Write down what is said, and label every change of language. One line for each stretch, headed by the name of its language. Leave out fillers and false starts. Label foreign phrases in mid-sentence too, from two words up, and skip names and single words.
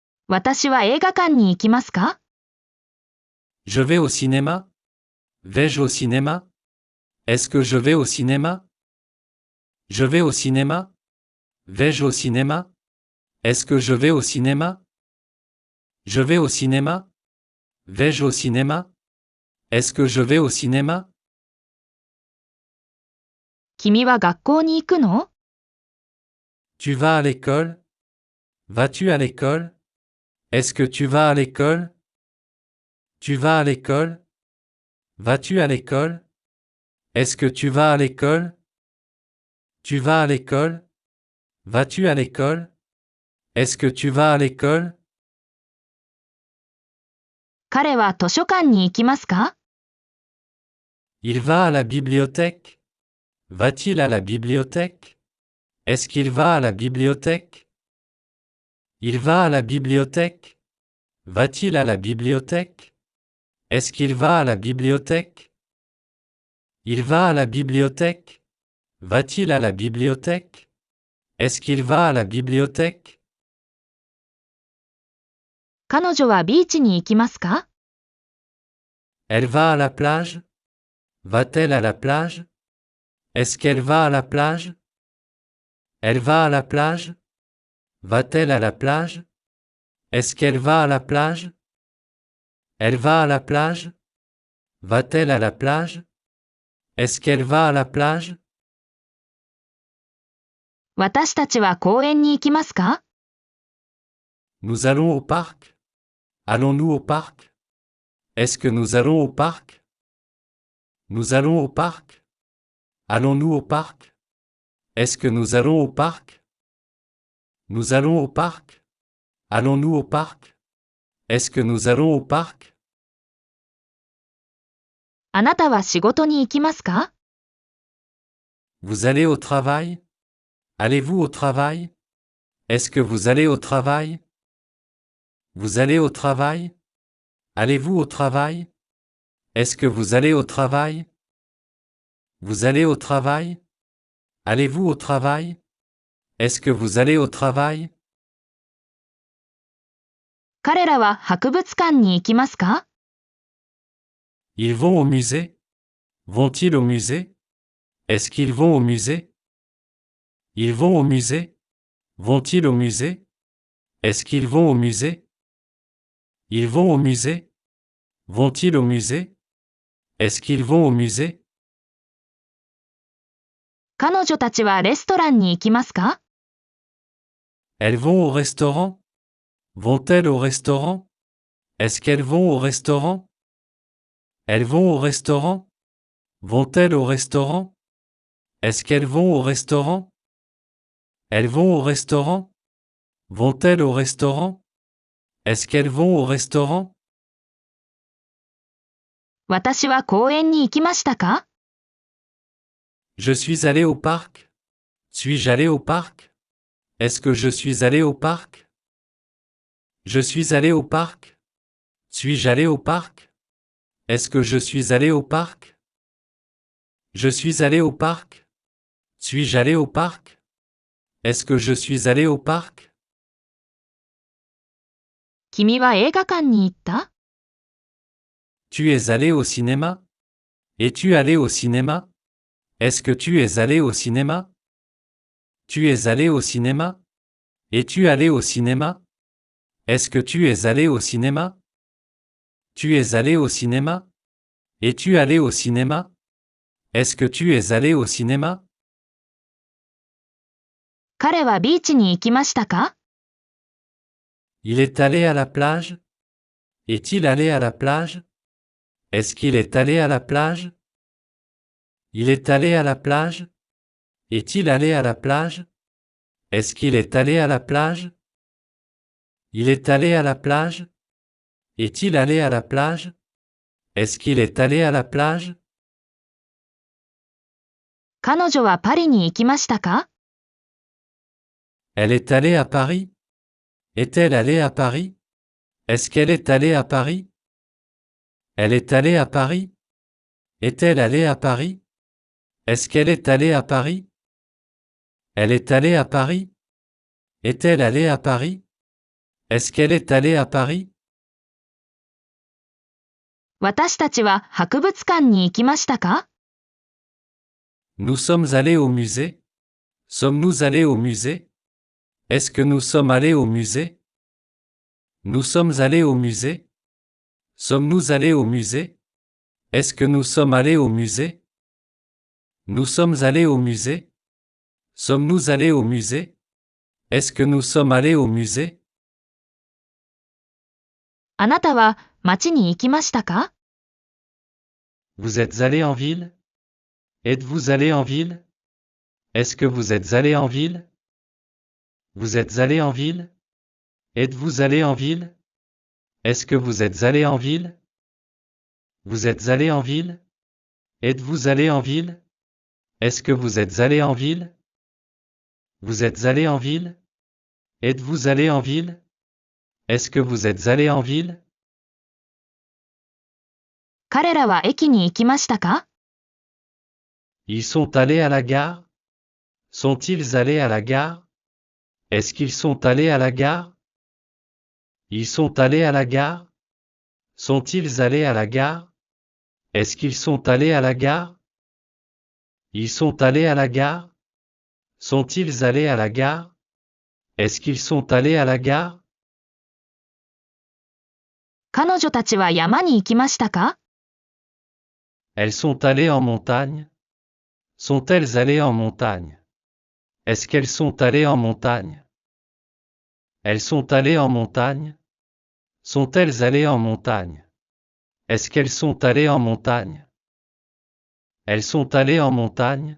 Japanese: 私は映画館に行きますか？
French: Je vais au cinéma? Vais-je au cinéma? Est-ce que je vais au cinéma? Je vais au cinéma? Vais-je au cinéma? Est-ce que je vais au cinéma? Je vais au cinéma? Vais-je au cinéma? Est-ce que je vais au cinéma?
Japanese: 君は学校に行くの？
French: Tu vas à l'école? Vas-tu à l'école? Est-ce que tu vas à l'école? Tu vas à l'école? Vas-tu à l'école? Est-ce que tu vas à l'école? Tu vas à l'école? Vas-tu à l'école? Est-ce que tu vas à l'école?
Japanese: 彼は図書館に行きますか？
French: Il va à la bibliothèque? Va-t-il à la bibliothèque? Est-ce qu'il va à la bibliothèque? Il va à la bibliothèque? Va-t-il à la bibliothèque? Est-ce qu'il va à la bibliothèque? Il va à la bibliothèque? Va-t-il à la bibliothèque? Est-ce qu'il va à la bibliothèque?
Japanese: 彼女はビーチに行きますか？
French: Elle va à la plage? Va-t-elle à la plage? Est-ce qu'elle va à la plage? Elle va à la plage? Va-t-elle à la plage? Est-ce qu'elle va à la plage? Elle va à la plage? Va-t-elle à la plage? Est-ce qu'elle va à la plage?
Japanese: 私たちは公園に行きますか？
French: Nous allons au parc? Allons-nous au parc? Est-ce que nous allons au parc? Nous allons au parc? Allons-nous au parc? Est-ce que nous allons au parc? Nous allons au parc? Allons-nous au parc? Est-ce que nous allons au parc?
Japanese: あなたは仕事に行きますか？
French: Vous allez au travail? Allez-vous au travail? Est-ce que vous allez au travail? Vous allez au travail? Allez-vous au travail? Est-ce que vous allez au travail? Vous allez au travail? Allez-vous au travail? Est-ce que vous allez au travail?
Japanese: 彼らは博物館に行きますか？
French: Ils vont au musée? Vont-ils au musée? Est-ce qu'ils vont au musée? Ils vont au musée? Vont-ils au musée? Est-ce qu'ils vont au musée? Ils vont au musée? Vont-ils au musée? Est-ce qu'ils vont au musée?
Japanese: 彼女たちはレストランに行きますか？
French: Elles vont au restaurant? Vont-elles au restaurant? Est-ce qu'elles vont au restaurant? Elles vont au restaurant? Vont-elles au restaurant? Est-ce qu'elles vont au restaurant? Elles vont au restaurant? Vont-elles au restaurant? Est-ce qu'elles vont au restaurant?
Japanese: 私は公園に行きましたか？
French: Je suis allé au parc? Suis-je allé au parc? Est-ce que je suis allé au parc? Je suis allé au parc? Suis-je allé au parc? Est-ce que je suis allé au parc? Je suis allé au parc? Suis-je allé au parc? Est-ce que je suis allé au parc?
Japanese: 君は映画館に行った？
French: Tu es allé au cinéma? Es-tu allé au cinéma? Est-ce que tu es allé au cinéma? Tu es allé au cinéma? Es-tu allé au cinéma? Est-ce que tu es allé au cinéma? Tu es allé au cinéma? Es-tu allé au cinéma? Est-ce que tu es allé au cinéma?
Japanese: 彼はビーチに行きましたか？
French: Il est allé à la plage? Est-il allé à la plage? Est-ce qu'il est allé à la plage? Il est allé à la plage? Est-il allé à la plage? Est-ce qu'il est allé à la plage? Il est allé à la plage? Est-il allé à la plage? Est-ce qu'il est allé à la plage?
Japanese: 彼女はパリに行きましたか？
French: Elle est allée à Paris? Est-elle allée à Paris? Est-ce qu'elle est allée à Paris? Elle est allée à Paris? Est-elle allée à Paris? Est-ce qu'elle est allée à Paris? Elle est allée à Paris? Est-elle allée à Paris? Est-ce qu'elle est allée à Paris?
Japanese: 私たちは博物館に行きましたか？
French: Nous sommes allés au musée? Sommes-nous allés au musée? Est-ce que nous sommes allés au musée? Nous sommes allés au musée? Sommes-nous allés au musée? Est-ce que nous sommes allés au musée? Nous sommes allés au musée? Sommes-nous allés au musée? Est-ce que nous sommes allés au musée?
Japanese: あなたは町に行きましたか？
French: Vous êtes allé en ville? Êtes-vous allé en ville? Est-ce que vous êtes allé en ville? Vous êtes allé en ville? Êtes-vous allé en ville? Est-ce que vous êtes allé en ville? Vous êtes allé en ville? Êtes-vous allé en ville? Est-ce que vous êtes allé en ville? Vous êtes allé en ville? Êtes-vous allé en ville? Est-ce que vous êtes allé en ville?
Japanese: 彼らは駅に行きましたか？
French: Ils sont allés à la gare? Sont-ils allés à la gare? Est-ce qu'ils sont allés à la gare? Ils sont allés à la gare? Sont-ils allés à la gare? Est-ce qu'ils sont allés à la gare? Ils sont allés à la gare? Sont-ils allés à la gare? Est-ce qu'ils sont allés à la gare?
Japanese: 彼女たちは山に行きましたか？
French: Elles sont allées en montagne? Sont-elles allées en montagne? Est-ce qu'elles sont allées en montagne? Elles sont allées en montagne? Sont-elles allées en montagne? Est-ce qu'elles sont allées en montagne? Elles sont allées en montagne?